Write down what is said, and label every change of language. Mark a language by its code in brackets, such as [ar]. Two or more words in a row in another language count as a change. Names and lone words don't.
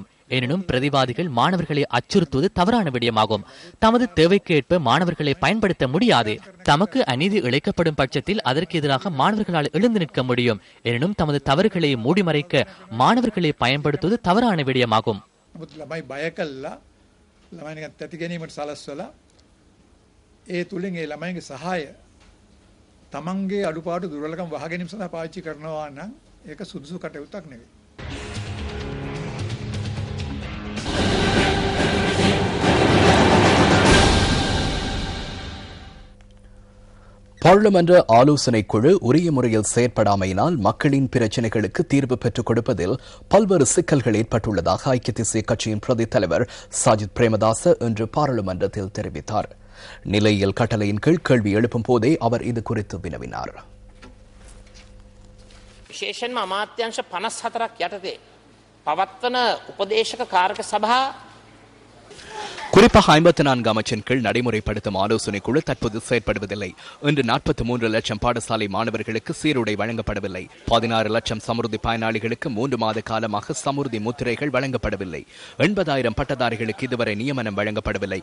[ta] எனினும் பிரதிவாதிகள் மாணவர்களை அச்சுறுத்துவது தவறான விடயமாகும். தமது தேவைக்கு ஏற்ப மாணவர்களை பயன்படுத்த முடியாது. தமக்கு அநீதி இழைக்கப்படும் பட்சத்தில் அதற்கு எதிராக மாணவர்களால் எழுந்து நிற்க முடியும். எனினும் தமது தவறுகளை மூடிமறைக்க மாணவர்களை பயன்படுத்துவது தவறான விடயமாகும். [si] තමන්ගේ අඩුපාඩු දුර්වලකම් වහගැනීම සඳහා පාවිච්චි කරනවා නම් ඒක සුදුසු කටයුත්තක් නෙවෙයි. [ta] பார்லிமென்ற ஆலோசனை குழு உரிய முறையில் செயற்படாமையினால் மக்களின் பிரச்சினைகளுக்கு தீர்வு பெற்றுக் கொடுப்பதில் பல்வேறு சிக்கல்கள் ஏற்பட்டுள்ளதாக ஐக்கிய தேசிய கட்சியின் பிரதி தலைவர் சாஜித் பிரேமதாச இன்று பாராளுமன்றத்தில் தெரிவித்தார். நிலையியல் கட்டளையின் கீழ் கேள்வி எழுப்பும் போதே அவர் இது குறித்து வினவினார். [si] විශේෂයෙන්ම අමාත්‍යංශ 54ක් යටතේ පවත්වන උපදේශක කාරක සභා [ta] குறிப்பாக 54 அமைச்சின் கீழ் நடைமுறைப்படுத்தும் ஆலோசனை குழு தற்போது செயற்படுவதில்லை. இன்று 43 லட்சம் பாடசாலை மாணவர்களுக்கு சீருடை வழங்கப்படவில்லை. 16 லட்சம் சமுர்த்தி பயனாளிகளுக்கு 3 மாத காலமாக சமுர்த்தி முத்திரைகள் வழங்கப்படவில்லை. 80,000 பட்டதாரிகளுக்கு இதுவரை நியமனம் வழங்கப்படவில்லை.